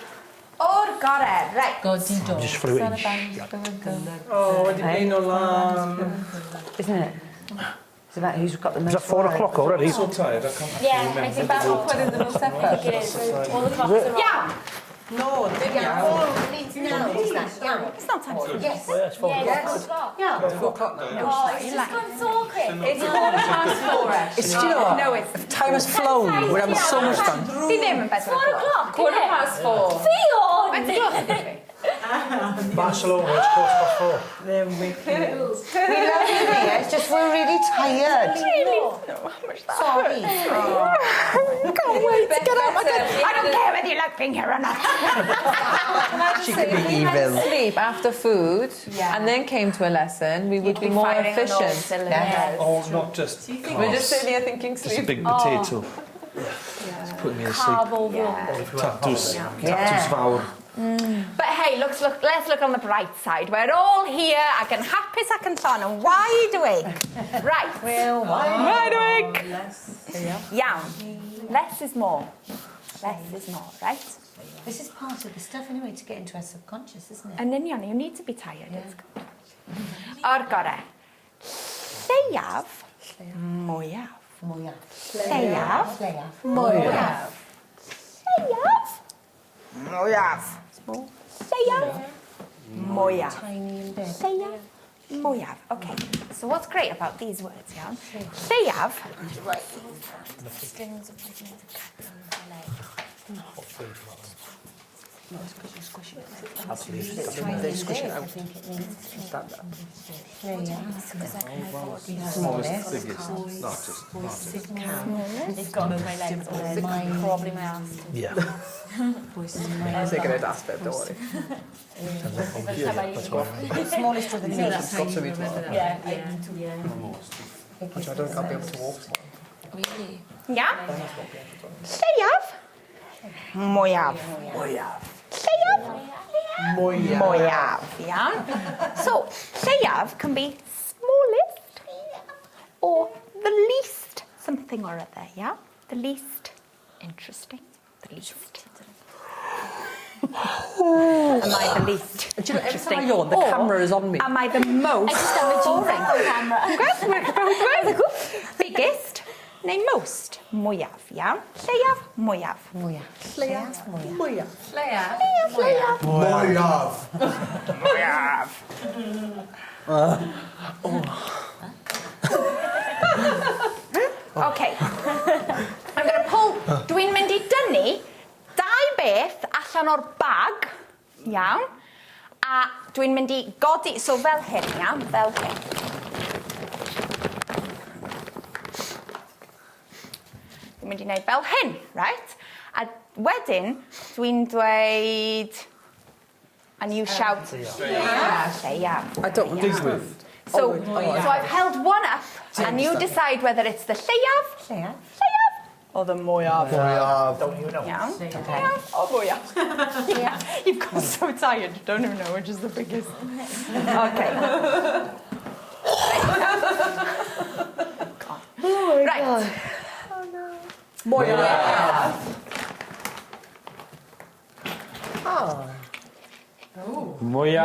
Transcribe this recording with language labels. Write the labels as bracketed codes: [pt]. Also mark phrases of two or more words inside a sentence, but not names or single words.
[en] Oh, got it. Right. I'm just fluent. Oh, Isn't it? It's about who's got the most. Is that 4 o'clock already? So tired, I can't Yeah, I think that's what put in the most effort. I think it is. All the clocks are on. No, dim Yeah, iawn. oh, it's now, is that? Yeah. It's not time to Yes. Oh, yeah, it's 4 Yeah, o'clock. it's 4 o'clock. Yeah. It's 4 o'clock now. Oh, it's just gone so quick. It's 4:15 actually. It's, do you know what? No, it's Time has flown. We're having so much fun. [cy] Di ddim yn 4 [en] 4 o'clock. o'clock, isn't it? Fion! Barcelona, it's 4:15. There we go. We love you here, it's just we're really tired. Sorry. Can't wait to get out. I don't care whether you like being here or not. She could be evil. Sleep after food and then came to a lesson, we would be more efficient. Oh, not just We're just sitting here thinking Just a sleep. big potato. It's putting me to sleep. Carb over. [cy] Tatws. Tatws fawr. [en] But hey, let's look on the bright side. We're all here [cy] ac yn hapus ac yn llon yn [en] wide awake. Right. Well, Wide awake. Iawn. Less is more. Less is more, right? This is part of the stuff anyway to get into our subconscious, isn't it? [cy] Yn union, [en] you need to be tired. It's good. [cy] O'r gorau. Lleiaf. Mwyaf. Mwyaf. Lleiaf. Lleiaf. Mwyaf. Lleiaf. Mwyaf. Lleiaf. Mwyaf. [en] Tiny and big. [cy] Lleiaf. Mwyaf. [en] Okay. So what's great about these words, iawn? [cy] Lleiaf. [en] Strings of ligament of cats on the leg. Absolutely. They squish it I out. think it means. Smallest, biggest. Not just. They've got my legs all over. Probably my ass. Yeah. I'm taking it last bit, don't worry. Smallest of the Yeah, that's got to be Yeah. Which I don't can't be able to walk. Really? Yeah? [cy] Lleiaf. Mwyaf. Mwyaf. Lleiaf. Mwyaf. Yeah? [en] So, lleiaf can be smallest or the least something or other, yeah? The least interesting. The least. Am I the least Do you know, every interesting? time I yawn, the Or camera is on me. Am I the most I just got my boring? on camera. [cy] Biggest neu most? Mwyaf, iawn? Lleiaf, mwyaf. Mwyaf. Mwyaf. Lleiaf. Mwyaf. [en] Okay. I'm going to pull... [cy] Dwi'n mynd I dynnu 2 beth allan o'r bag, iawn? A dwi'n mynd I godi... So fel hyn, iawn? Fel hyn. Dwi'n mynd I wneud fel hyn, right? A wedyn, dwi'n dweud... [en] And you shout... Lleiaf. I don't want to. So I've held one up, and you decide whether it's the lleiaf, Lleiaf. or the mwyaf. Don't you know? Iawn? Lleiaf or mwyaf. Yeah. You've got so tired, you don't even know which is the biggest. Okay. Right. [cy] Mwyaf. Mwyaf.